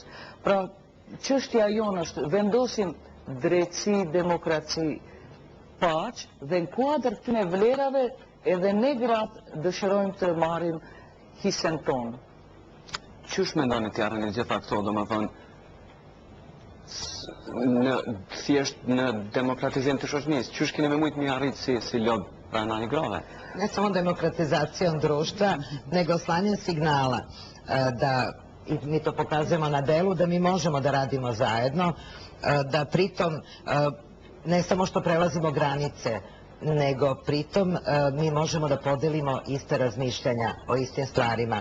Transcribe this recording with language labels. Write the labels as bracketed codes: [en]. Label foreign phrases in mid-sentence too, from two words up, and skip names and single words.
[sq] Pra, çështja jonë është vendosim drejtësi, demokraci, paqë, dhe në kuadër këtyre vlerave edhe ne gratë dëshirojmë të marrim hisen tonë. Qysh mendoni të jarën e gjitha këto, do më thonë, thjesht në demokratizim të shoqënisë, qysh keni me mujtë mi arritë si lobë rajonali grave? [sr] Ne samo demokratizacijom društva, nego slanjem signala da, i mi to pokazujemo na delu, da mi možemo da radimo zajedno, da pritom ne samo što prelazimo granice, nego pritom mi možemo da podelimo iste razmišljanja o istim stvarima.